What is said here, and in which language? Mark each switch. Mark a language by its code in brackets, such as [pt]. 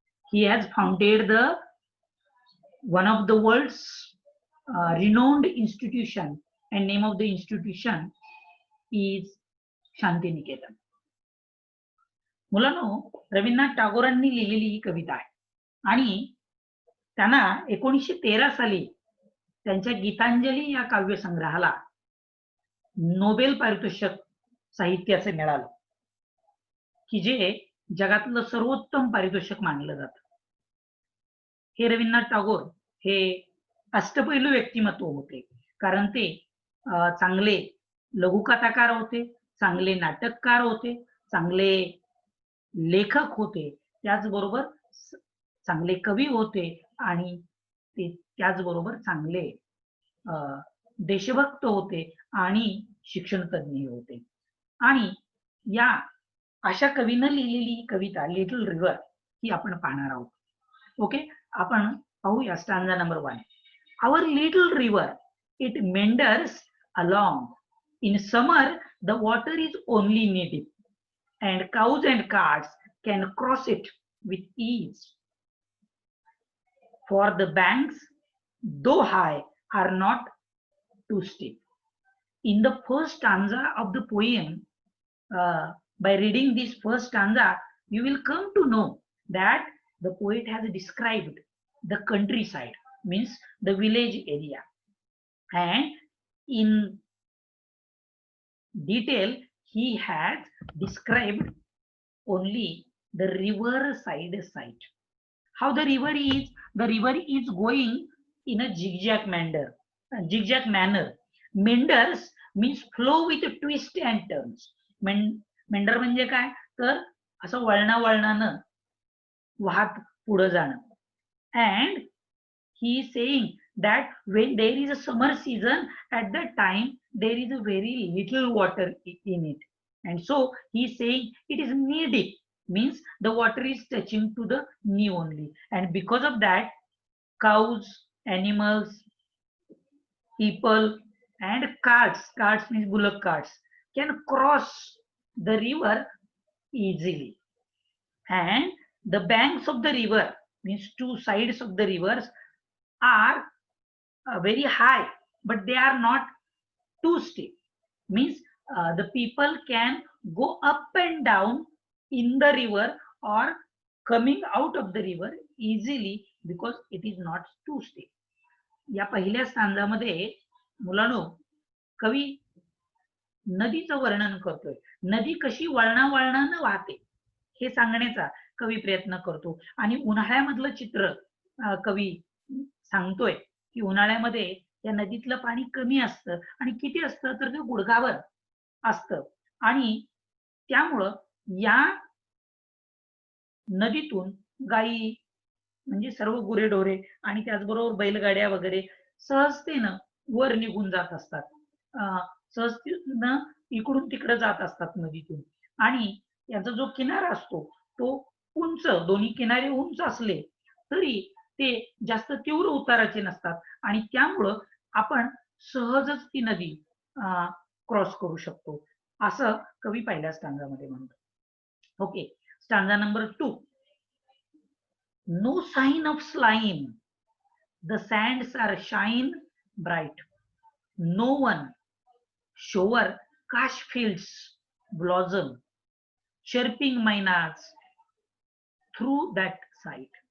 [en] He has founded one of the world's renowned institution, and name of the institution is Shanti Niketan. [mr] मुलांनो, रवींद्रनाथ टागोरांनी लिहिलेली ही कविता आहे आणि त्यांना 1913 साली त्यांच्या गीतांजली या काव्यसंग्रहाला नोबेल पारितोषिक साहित्याचे मिळालं, की जे जगातलं सर्वोत्तम पारितोषिक मानलं जातं. हे रवींद्रनाथ टागोर हे अष्टपैलू व्यक्तिमत्व होते, कारण ते चांगले लघुकथाकार होते, चांगले नाटककार होते, चांगले लेखक होते, त्याचबरोबर चांगले कवी होते आणि ते त्याचबरोबर चांगले देशभक्त होते आणि शिक्षण तज्ञ होते. आणि या अशा कवीनं लिहिलेली कविता लिटल रिव्हर ही आपण पाहणार आहोत. ओके, आपण पाहूया stanza number 1. [en] Our little river, it meanders along. In summer, the water is only knee deep, and cows and carts can cross it with ease. For the banks, though high, are not too steep. In the first stanza of the poem, by reading this first stanza, you will come to know that the poet has described the countryside, means the village area, and in detail he has described only the river side. How the river is going in a zigzag manner. Meanders means flow with a twist and turns. [mr] मेंढर म्हणजे काय, तर असं वळणानं वाहत पुढे जाणं. [en] And he is saying that when there is a summer season, at that time there is a very little water in it, and so he is saying it is knee deep, means the water is touching to the knee only, and because of that cows, animals, people, and carts means bullock carts, can cross the river easily. And the banks of the river, means two sides of the rivers, are very high, but they are not too steep, means the people can go up and down in the river or coming out of the river easily because it is not too steep. [mr] या पहिल्या स्टांजामध्ये मुलांनो कवी नदीचं वर्णन करतोय. नदी कशी वळणानं वाहते हे सांगण्याचा कवी प्रयत्न करतो, आणि उन्हाळ्यामधलं चित्र कवी सांगतोय की उन्हाळ्यामध्ये या नदीतलं पाणी कमी असतं आणि किती असतं तर ते गुडघावर असतं, आणि त्यामुळं या नदीतून गायी म्हणजे सर्व गुरेढोरे आणि त्याचबरोबर बैलगाड्या वगैरे सहजतेनं वर निघून जात असतात, सहजतेनं इकडून तिकडे जात असतात नदीतून. आणि याचा जो किनारा असतो तो उंच, दोन्ही किनारे उंच असले तरी ते जास्त तीव्र उताराचे नसतात, आणि त्यामुळं आपण सहजच ती नदी क्रॉस करू शकतो, असं कवी पहिल्या स्टांजामध्ये म्हणतो. Okay, stanza number 2. [en] No sign of slime, the sands are shine bright. No one shower cash fields blossom, chirping mynas through that sight.